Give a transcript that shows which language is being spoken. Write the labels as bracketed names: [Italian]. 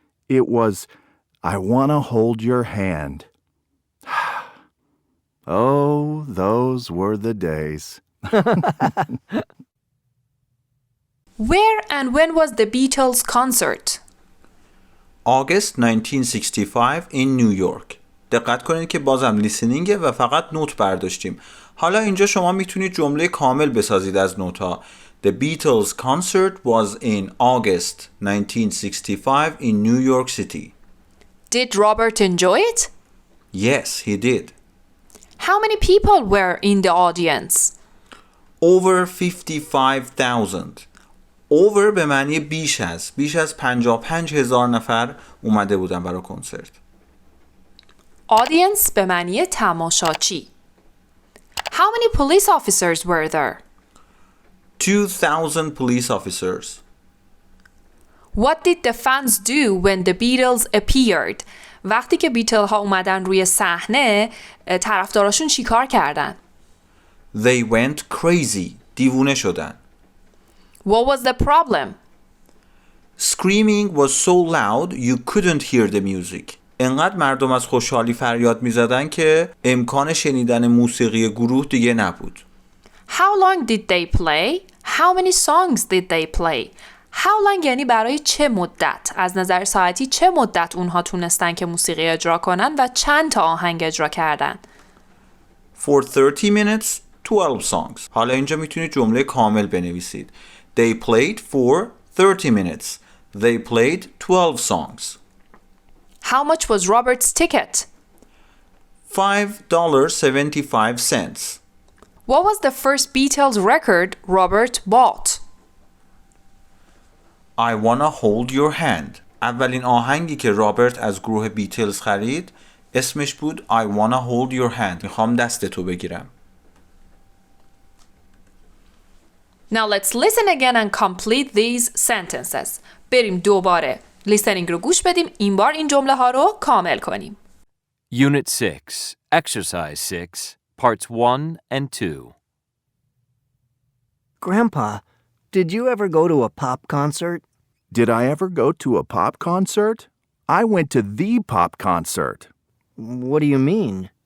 [English] It was I Wanna Hold Your Hand. Oh, those were the days. Where and when was the Beatles concert? August 1965 in New York. [Persian] دقت کنید که بازم لیسنینگه و فقط نوت برداشتیم. حالا اینجا شما میتونید جمله کامل بسازید از نوت‌ها. [English] The Beatles concert was in August 1965 in New York City. Did Robert enjoy it? Yes, he did. How many people were in the audience? Over 55,000. [Persian] Over به معنی بیش از 55,000 نفر اومده بودن برای کنسرت. Audience به معنی تماشاچی. [English] How many police officers were there? 2,000 police officers. What did the fans do when the Beatles appeared? [Persian] وقتی که بیتل ها اومدن روی صحنه طرفداراشون چیکار کردن؟ [English] They went crazy. [Persian] دیوونه شدن. [English] What was the problem? Screaming was so loud you couldn't hear the music. [Persian] انقدر مردم از خوشحالی فریاد می زدن که امکان شنیدن موسیقی گروه دیگه نبود. [English] How long did they play? How many songs did they play? [Persian] How long یعنی برای چه مدت؟ از نظر ساعتی چه مدت اونها تونستن که موسیقی اجرا کنن و چند تا آهنگ اجرا کردن؟ [English] For 30 minutes, 12 songs. [Persian] حالا اینجا میتونید جمله کامل بنویسید. [English] They played for 30 minutes. They played 12 songs. How much was Robert's ticket? $5.75. What was the first Beatles record Robert bought? I wanna hold your hand. [Persian] اولین آهنگی که رابرت از گروه بیتلز خرید اسمش بود I wanna hold your hand. میخوام دستتو بگیرم. [English] Now let's listen again and complete these sentences. [Persian] بریم دوباره listening رو گوش بدیم. این بار این جمله ها رو کامل کنیم. [English] Unit 6, Exercise 6, Parts 1 and 2. Grandpa, did you ever go to a pop concert? Did I ever go to a pop concert? I went to the pop concert. What do you mean?